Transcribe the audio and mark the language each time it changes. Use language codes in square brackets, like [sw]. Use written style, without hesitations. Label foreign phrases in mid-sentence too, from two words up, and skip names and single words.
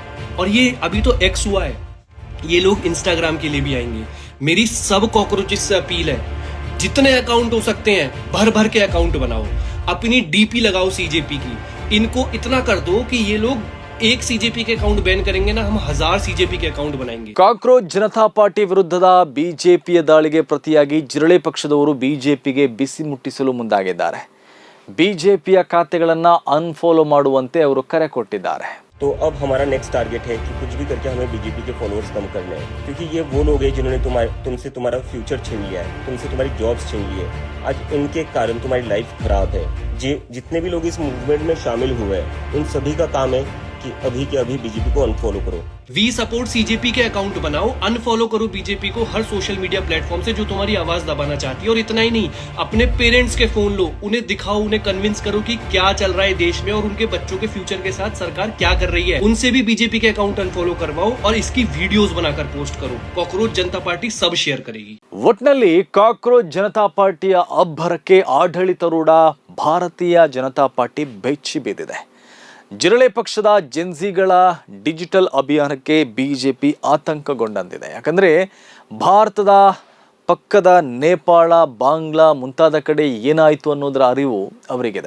[hi] और ये अभी तो एक्स हुआ है, ये लोग इंस्टाग्राम के लिए भी आएंगे। मेरी सब कॉकरोचेस से अपील है, जितने अकाउंट हो सकते हैं भर भर के अकाउंट बनाओ, अपनी डीपी लगाओ सीजेपी की। इनको इतना कर दो कि ये लोग एक सीजेपी के अकाउंट बैन करेंगे ना, हम 1000 सीजेपी के अकाउंट बनाएंगे. [kn] ಕಾಕ್ರೋಚ್ ಜನತಾ ಪಾರ್ಟಿ ವಿರುದ್ಧದ ಬಿಜೆಪಿಯ ದಾಳಿಗೆ ಪ್ರತಿಯಾಗಿ ಜಿರಳೆ ಪಕ್ಷದವರು ಬಿಜೆಪಿಗೆ ಬಿಸಿ ಮುಟ್ಟಿಸಲು ಮುಂದಾಗಿದ್ದಾರೆ. ಬಿಜೆಪಿಯ ಖಾತೆಗಳನ್ನು ಅನ್ಫಾಲೋ ಮಾಡುವಂತೆ ಅವರು ಕರೆ ಕೊಟ್ಟಿದ್ದಾರೆ. [hi] तो अब हमारा [en] next target [hi] है कि कुछ भी करके हमें बीजेपी के फॉलोअर्स कम करने हैं, क्योंकि ये वो लोग हैं जिन्होंने तुमसे तुम्हारा फ्यूचर छीन लिया है, तुमसे तुम्हारी जॉब्स छीन ली है. आज इनके कारण तुम्हारी लाइफ खराब है. जितने भी लोग इस मूवमेंट में शामिल हुए हैं उन सभी का काम है कि अभी के अभी बीजेपी को अनफॉलो करो. [en] We support CJP [hi] के अकाउंट बनाओ, अनफॉलो करो बीजेपी को हर [en] social media platform [hi] से जो तुम्हारी आवाज दबाना चाहती है. और इतना ही नहीं, अपने पेरेंट्स के फोन लो, उन्हें दिखाओ, उन्हें कन्विंस करो कि क्या चल रहा है देश में और उनके बच्चों के फ्यूचर के साथ सरकार क्या कर रही है. उनसे भी बीजेपी के अकाउंट अनफॉलो करवाओ और इसकी वीडियोस बनाकर पोस्ट करो. कॉकरोच जनता पार्टी सब शेयर करेगी. [kn] ಒಟ್ನಲ್ಲಿ ಕಾಕ್ರೋಚ್ ಜನತಾ ಪಾರ್ಟಿಯ ಅಬ್ಬರಕ್ಕೆ ಆಡಳಿತಾರೂಢ ಭಾರತೀಯ ಜನತಾ ಪಾರ್ಟಿ ಬೆಚ್ಚಿ ಬಿದ್ದಿದೆ. ಜಿರಳೆ ಪಕ್ಷದ ಜೆನ್ಜಿಗಳ ಡಿಜಿಟಲ್ ಅಭಿಯಾನಕ್ಕೆ ಬಿಜೆಪಿ ಆತಂಕಗೊಂಡಂತಿದೆ. ಯಾಕಂದರೆ ಭಾರತದ ಪಕ್ಕದ ನೇಪಾಳ, ಬಾಂಗ್ಲಾ ಮುಂತಾದ ಕಡೆ ಏನಾಯಿತು ಅನ್ನೋದರ ಅರಿವು ಅವರಿಗಿದೆ.